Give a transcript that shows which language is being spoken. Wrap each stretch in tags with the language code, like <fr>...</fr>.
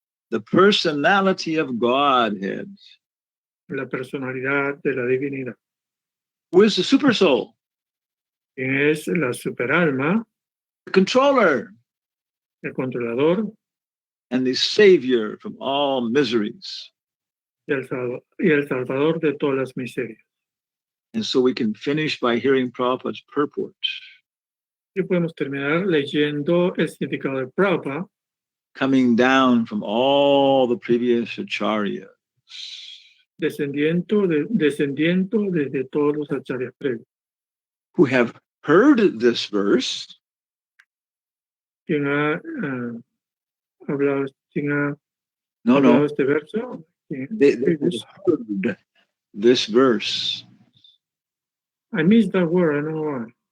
<en>the personality of Godhead,</en> <es>la personalidad de la divinidad.</es> <en>who is the super soul,</en> <es>Quien es la superalma,</es> <en>the controller,</en> <es>el controlador</es> <en>and the savior from all miseries.</en> <es>y el salvador de todas las miserias.</es> <en>And so we can finish by hearing Prabhupada's purport.</en> <es>Y podemos terminar leyendo el significado de Prabhupada,</es> <en>Coming down from all the previous acharyas.</en> <es>descendiendo desde todos los acharyas previos.</es> <en>Who have heard this verse</en> <es>¿Quién ha hablado no este verso?</es> <en>they heard this verse. I missed that word, I don't know why.</en>